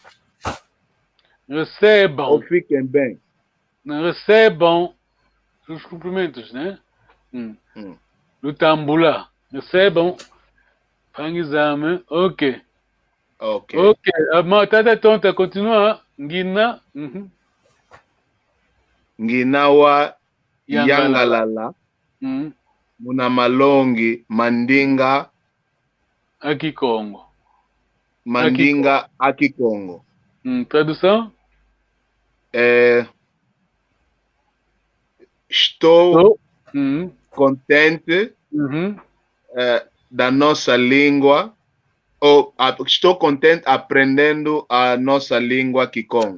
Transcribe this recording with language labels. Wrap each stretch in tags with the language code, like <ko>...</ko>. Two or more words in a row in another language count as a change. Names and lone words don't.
<pt>Recebam. Ou fiquem bem. Recebam os cumprimentos, né?</pt> <kg>Lutambula. Recebam.</kg> <pt>Pangizame. Ok. A malta tá tonta. Continua.</pt> <kg>Ngina. Nginawa Yangalala. Munamalongi Mandinga.</kg> <pt>Aqui Congo. Mandinga aqui Congo. Tradução? Estou contente da nossa língua, ou estou contente aprendendo a nossa língua Kikongo.</pt>